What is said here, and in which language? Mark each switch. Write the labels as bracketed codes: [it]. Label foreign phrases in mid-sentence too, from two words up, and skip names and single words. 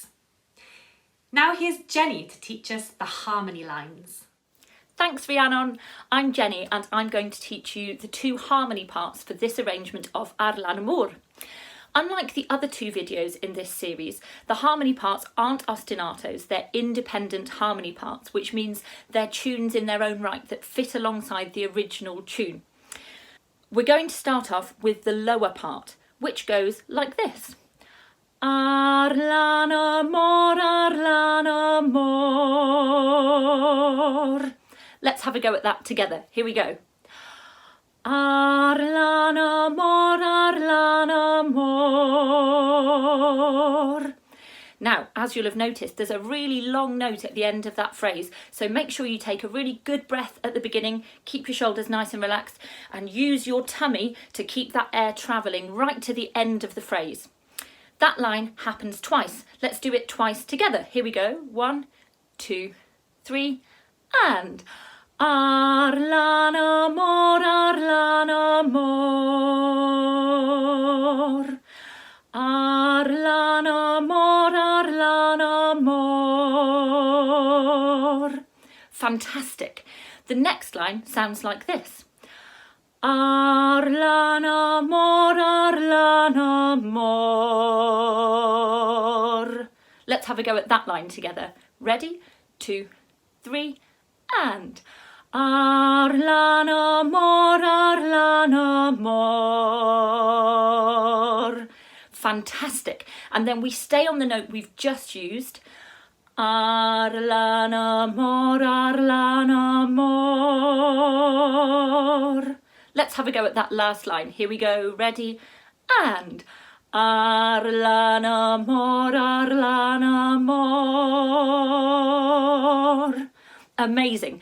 [en] Now here's Jenny to teach us the harmony lines. Thanks Rhiannon, I'm Jenny and I'm going to teach you the 2 harmony parts for this arrangement of Ar lan y môr. Unlike the other 2 videos in this series, the harmony parts aren't ostinatos, they're independent harmony parts, which means they're tunes in their own right that fit alongside the original tune. We're going to start off with the lower part, which goes like this. [cy] Ar lan y môr, ar lan y môr. [en] Let's have a go at that together. Here we go. [cy] Ar lan y môr, ar lan y môr. [en] Now, as you'll have noticed, there's a really long note at the end of that phrase, so make sure you take a really good breath at the beginning, keep your shoulders nice and relaxed, and use your tummy to keep that air travelling right to the end of the phrase. That line happens twice. Let's do it twice together. Here we go. 1, 2, 3, and... [cy] Ar lan y môr, ar lan y môr. Ar lan y môr, ar lan y môr. [en] Fantastic. The next line sounds like this. [cy] Ar lan y môr, ar lan y môr. [en] Let's have a go at that line together. Ready? 2, 3, and. [cy] Ar lan y môr, ar lan y môr. [en] Fantastic. And then we stay on the note we've just used. [cy] Ar lan y môr, ar lan y môr. [en] Let's have a go at that last line. Here we go. Ready? And. [cy] Ar lan y môr, ar lan y môr. [en] Amazing.